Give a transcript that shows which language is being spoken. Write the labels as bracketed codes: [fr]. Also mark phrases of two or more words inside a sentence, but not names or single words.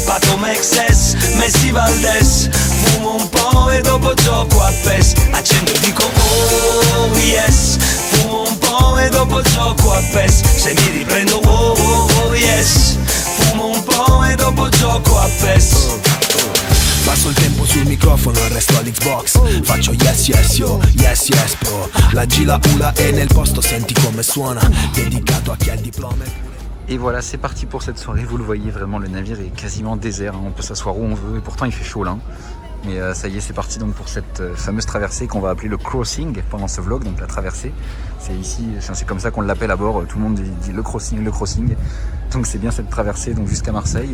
[it] Pato Mexes, Messi Valdes, fumo un po' e dopo gioco a PES. Accendo e dico [en] oh yes, [it] fumo un po' e dopo gioco a PES. Se mi riprendo [en] oh yes, [it] fumo un po' e dopo gioco a PES. Passo il tempo sul microfono, il resto all'Xbox. [en] Faccio yes yes yo, yes yes bro. [it] La Gila Ula è nel posto, senti come suona. Dedicato a chi ha il diploma. [fr] Et voilà, c'est parti pour cette soirée. Vous le voyez, vraiment, le navire est quasiment désert. On peut s'asseoir où on veut. Et pourtant, il fait chaud là. Mais ça y est, c'est parti donc pour cette fameuse traversée qu'on va appeler le crossing pendant ce vlog. Donc la traversée, c'est ici, c'est comme ça qu'on l'appelle à bord. Tout le monde dit le crossing, le crossing. Donc c'est bien cette traversée donc jusqu'à Marseille.